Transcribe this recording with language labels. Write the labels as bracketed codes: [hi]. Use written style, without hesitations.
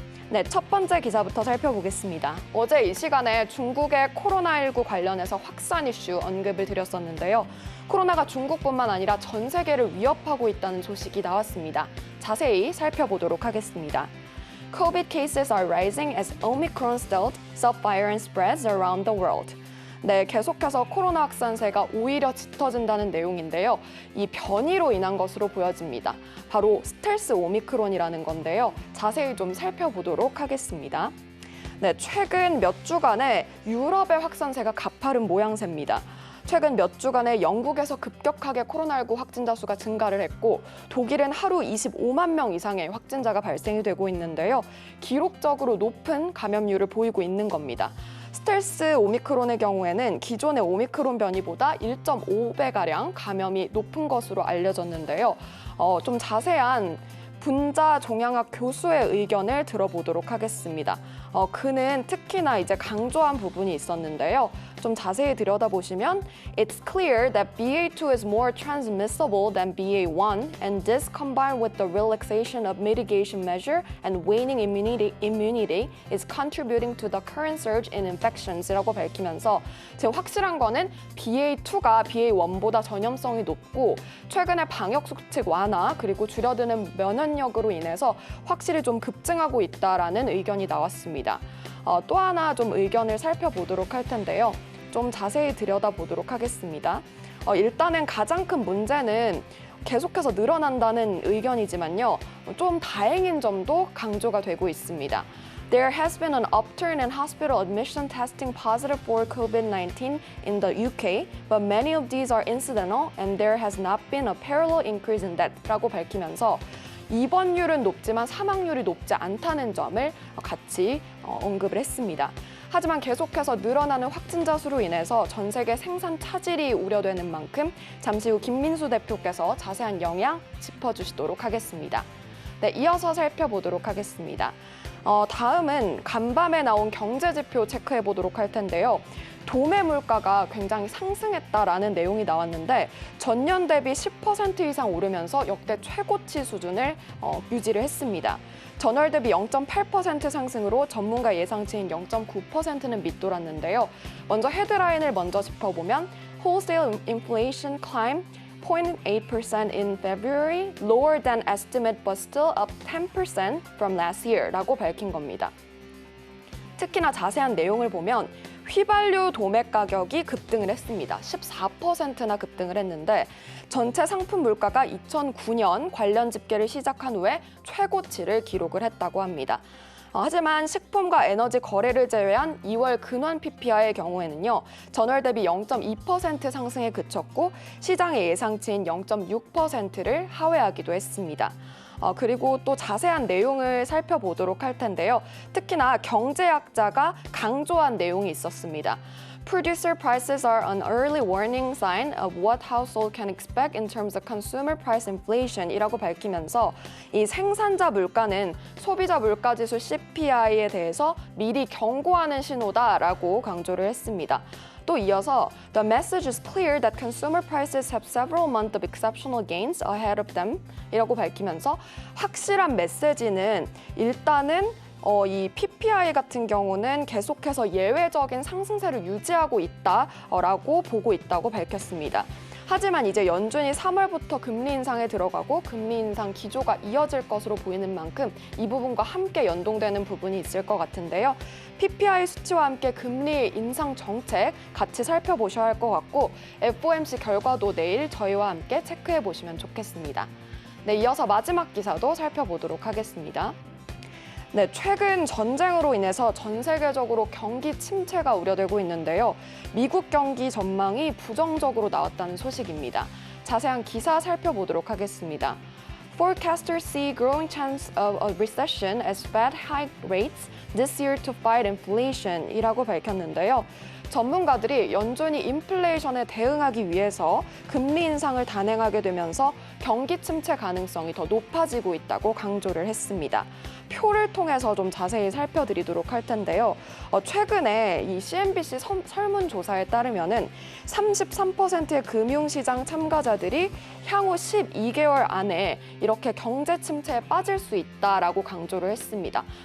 [ko] 네, 첫 번째 기사부터 살펴보겠습니다. 어제 이 시간에 중국의 코로나19 관련해서 확산 이슈 언급을 드렸었는데요. 코로나가 중국뿐만 아니라 전 세계를 위협하고 있다는 소식이 나왔습니다. 자세히 살펴보도록 하겠습니다. [en] COVID cases are rising as Omicron stealth subvariant spreads around the world. [ko] 네, 계속해서 코로나 확산세가 오히려 짙어진다는 내용인데요. 이 변이로 인한 것으로 보여집니다. 바로 스텔스 오미크론이라는 건데요. 자세히 좀 살펴보도록 하겠습니다. 네, 최근 몇 주간에 유럽의 확산세가 가파른 모양새입니다. 최근 몇 주간에 영국에서 급격하게 코로나19 확진자 수가 증가를 했고 독일은 하루 25만 명 이상의 확진자가 발생이 되고 있는데요. 기록적으로 높은 감염률을 보이고 있는 겁니다. 스텔스 오미크론의 경우에는 기존의 오미크론 변이보다 1.5배가량 감염이 높은 것으로 알려졌는데요. 좀 자세한 분자 종양학 교수의 의견을 들어보도록 하겠습니다. 그는 특히나 이제 강조한 부분이 있었는데요. 좀 자세히 들여다보시면 [en] It's clear that BA2 is more transmissible than BA1 and this combined with the relaxation of mitigation measure and waning immunity is contributing to the current surge in infections [ko] 라고 밝히면서 지금 확실한 거는 BA2가 BA1보다 전염성이 높고 최근에 방역 수칙 완화 그리고 줄어드는 면역력으로 인해서 확실히 좀 급증하고 있다라는 의견이 나왔습니다. 또 하나 좀 의견을 살펴보도록 할 텐데요. 좀 자세히 들여다보도록 하겠습니다. 일단은 가장 큰 문제는 계속해서 늘어난다는 의견이지만요. 좀 다행인 점도 강조가 되고 있습니다. [en] There has been an upturn in hospital admission testing positive for COVID-19 in the UK, but many of these are incidental and there has not been a parallel increase in death [ko] 라고 밝히면서 입원율은 높지만 사망률이 높지 않다는 점을 같이 언급을 했습니다. 하지만 계속해서 늘어나는 확진자 수로 인해서 전 세계 생산 차질이 우려되는 만큼 잠시 후 김민수 대표께서 자세한 영향 짚어주시도록 하겠습니다. 네, 이어서 살펴보도록 하겠습니다. 다음은 간밤에 나온 경제지표 체크해 보도록 할 텐데요. 도매 물가가 굉장히 상승했다라는 내용이 나왔는데 전년 대비 10% 이상 오르면서 역대 최고치 수준을 유지를 했습니다. 전월 대비 0.8% 상승으로 전문가 예상치인 0.9%는 밑돌았는데요. 먼저 헤드라인을 먼저 짚어보면 [en] Wholesale inflation climbed 0.8% in February, lower than estimate but still up 10% from last year [ko] 라고 밝힌 겁니다. 특히나 자세한 내용을 보면 휘발유 도매 가격이 급등을 했습니다. 14%나 급등을 했는데 전체 상품 물가가 2009년 관련 집계를 시작한 후에 최고치를 기록을 했다고 합니다. 하지만 식품과 에너지 거래를 제외한 2월 근원 PPI의 경우에는요. 전월 대비 0.2% 상승에 그쳤고 시장의 예상치인 0.6%를 하회하기도 했습니다. 그리고 또 자세한 내용을 살펴보도록 할 텐데요. 특히나 경제학자가 강조한 내용이 있었습니다. [en] Producer prices are an early warning sign of what household can expect in terms of consumer price inflation [ko] 이라고 밝히면서 이 생산자 물가는 소비자 물가지수 CPI에 대해서 미리 경고하는 신호다라고 강조를 했습니다. 또 이어서 [en] The message is clear that consumer prices have several months of exceptional gains ahead of them [ko] 이라고 밝히면서 확실한 메시지는 일단은 이 PPI 같은 경우는 계속해서 예외적인 상승세를 유지하고 있다라고 보고 있다고 밝혔습니다. 하지만 이제 연준이 3월부터 금리 인상에 들어가고 금리 인상 기조가 이어질 것으로 보이는 만큼 이 부분과 함께 연동되는 부분이 있을 것 같은데요. PPI 수치와 함께 금리 인상 정책 같이 살펴보셔야 할 것 같고 FOMC 결과도 내일 저희와 함께 체크해 보시면 좋겠습니다. 네, 이어서 마지막 기사도 살펴보도록 하겠습니다. 네, 최근 전쟁으로 인해서 전 세계적으로 경기 침체가 우려되고 있는데요. 미국 경기 전망이 부정적으로 나왔다는 소식입니다. 자세한 기사 살펴보도록 하겠습니다. [en] Forecasters see growing chance of a recession as Fed hike rates this year to fight inflation [ko] 이라고 밝혔는데요. 전문가들이 연준이 인플레이션에 대응하기 위해서 금리 인상을 단행하게 되면서 경기 침체 가능성이 더 높아지고 있다고 강조를 했습니다. 표를 통해서 좀 자세히 살펴드리도록 할 텐데요. 최근에 이 CNBC 설문조사에 따르면은 33%의 금융시장 참가자들이 향후 12개월 안에 이렇게 경제 침체에 빠질 수 있다라고 강조를 했습니다.